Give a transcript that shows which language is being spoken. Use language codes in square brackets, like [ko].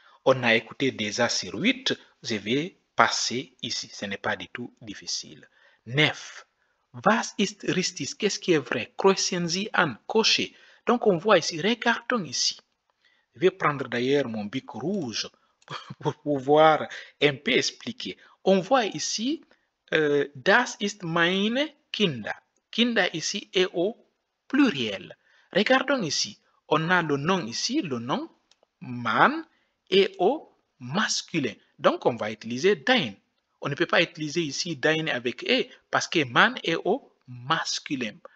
[fr] On a écouté déjà sur 8. Je vais passer ici. Ce n'est pas du tout difficile. 9. [de] Was ist richtig? [fr] Qu'est-ce qui est vrai? [de] Kreuzen Sie an. [fr] Cocher. Donc, on voit ici. Regardons ici. Je vais prendre d'ailleurs mon bic rouge pour pouvoir un peu expliquer. On voit ici, [de] das ist meine Kinder. [fr] Kinder ici est au pluriel. Regardons ici. On a le nom ici, le nom man est au masculin. Donc, on va utiliser dein. On ne peut pas utiliser ici dein avec e parce que man est au masculin.